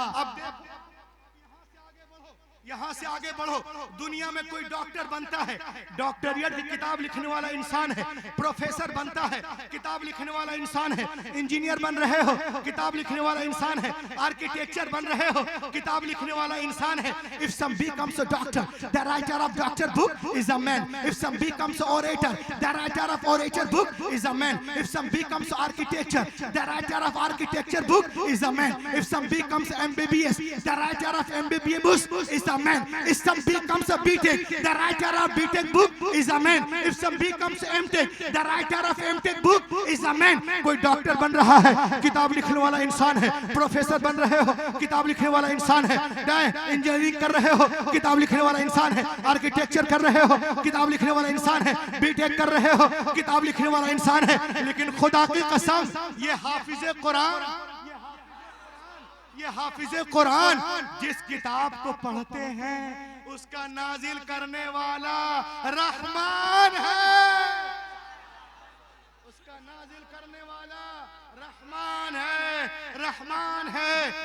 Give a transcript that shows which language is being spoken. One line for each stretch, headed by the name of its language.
Hindi: अब यहाँ से आगे बढ़ो। दुनिया में कोई डॉक्टर बनता है, डॉक्टरियत की किताब लिखने वाला इंसान है। प्रोफेसर बनता है, किताब लिखने वाला इंसान है। इंजीनियर बन रहे हो, किताब लिखने वाला इंसान है। आर्किटेक्चर बन रहे हो, किताब लिखने वाला इंसान है।
English: If some becomes a doctor, the writer of doctor book is a man. If some becomes an orator, the writer of orator book is a man. If some becomes architecture, the writer of architecture book is a man. If some becomes MBBS, the writer of MBBS book is a man. If some becomes a BTech, the writer of BTech book is a man. If some becomes MTech, the writer of MTech book is a man.
Hindi: कोई doctor बन रहा है, किताब लिखने वाला इंसान है। Professor बन रहे हो, किताब लिखने वाला इंसान है। इंजीनियरिंग कर रहे हो, किताब लिखने वाला इंसान है। आर्किटेक्चर कर रहे हो, किताब लिखने वाला इंसान है। बीटेक कर रहे हो, किताब लिखने वाला इंसान है। लेकिन खुदा की कसम, ये हाफिज़े कुरान, ये हाफिज़े कुरान जिस किताब को पढ़ते हैं उसका नाजिल करने वाला रहमान है, उसका नाजिल करने वाला रहमान है, रहमान है।